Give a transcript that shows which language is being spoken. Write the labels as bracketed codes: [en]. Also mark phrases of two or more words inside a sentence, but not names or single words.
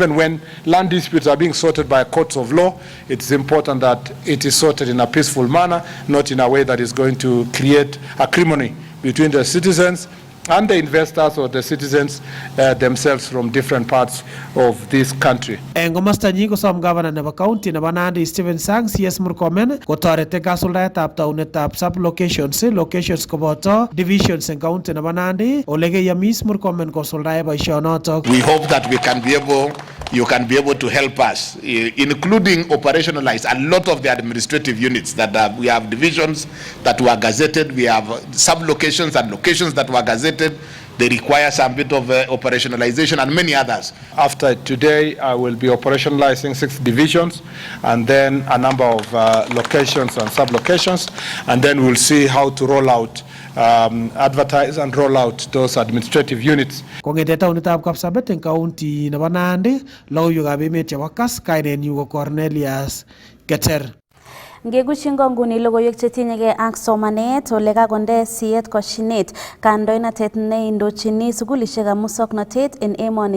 [en] Even when land disputes are being sorted by courts of law, it's important that it is sorted in a peaceful manner, not in a way that is going to create acrimony between the citizens and the investors or the citizens themselves from different parts of this country. [kln] Eng komosta nyi kosom governor nebo county nebo Nandi Stephen Sang CS Murkomen kotoreti kasuldaetab taunetab [en] sub locations [kln] koboto divisions eng county nebo Nandi ole keyamis Murkomen kosuldae boisionotok. [en] We hope that you can be able to help us, including operationalize a lot of the administrative units that we have divisions that were gazetted, we have sub-locations and locations that were gazetted. They require some bit of operationalization and many others. After today, I will be operationalizing 6 divisions and then a number of locations and sub-locations, and then we'll see how to roll out, advertise and roll out those administrative units. [kln] Kongete taunitab Kapsabet eng county nebo Nandi, logoiwekab emet chebo Kass, kainenyu ko Cornelius Keter. Ngegushingo nguni logoiwek chetinyegei ak somanet ole kakonde siet koshinet kandoinatet neindochini sugulishekab musoknotet en emoni